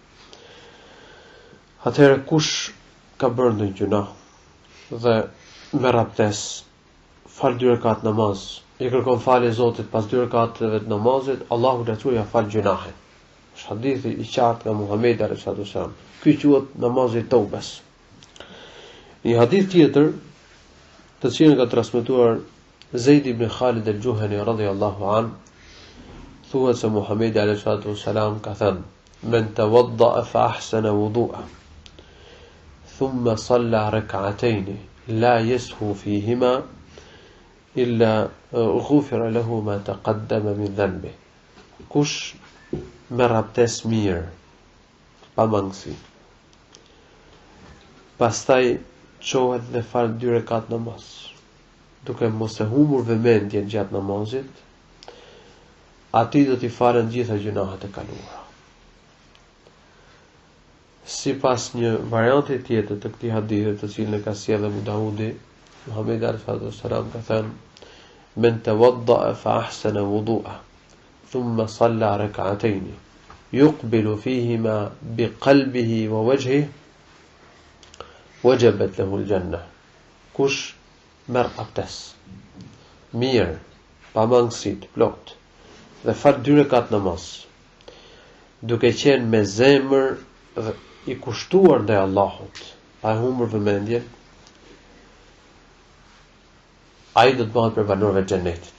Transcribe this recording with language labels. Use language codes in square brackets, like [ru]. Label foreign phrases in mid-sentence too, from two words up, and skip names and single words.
[sq] Atëherë kush ka bërë ndonjë gjunah dhe merr abdes, fal 2 rekat namaz, i kërkon falje Zotit pas 2 rekateve të namazit, Allahu ja fal gjunahin. Është hadithi i qartë nga Muhamedi [ar] عليه الصلاة والسلام. [sq] Ky quhet namazi i toubes. Një hadith tjetër, të cilin ka transmetuar Zaid ibn Khalid al-Juhani [ar] رضي الله عن, [sq] thuhet se Muhamedi [ar] عليه الصلاة والسلام [sq] ka thënë: [ar] "من توضأ فأحسن الوضوء ثم صلى ركعتين لا يسهو فيهما إلا غفر له ما تقدم من ذنبه." [sq] Kush merr abdes mirë, pa mangësi, pastaj çohet dhe fal 2 rekat namaz, duke mos e humbur vëmendjen gjatë namazit, atij do t'i falen gjitha gjunahet e kaluara. Sipas një varianti tjetër të këtij hadithi, të cilin e ka sjellë Abu Daudi, Muhamedi [ar] عليه السلام [sq] ka thënë: [ar] "من توضأ فأحسن الوضوء ثم صلى ركعتين يقبل فيهما بقلبه ووجهه وجبت له الجنة." [sq] Kush merr abdes mirë, pa mangësi të plot, dhe fal 2 rekat namaz, duke qenë me zemër dhe i kushtuar ndaj Allahut, pa e humbur vëmendjen, ai do të bëhet për banorëve të xhenetit.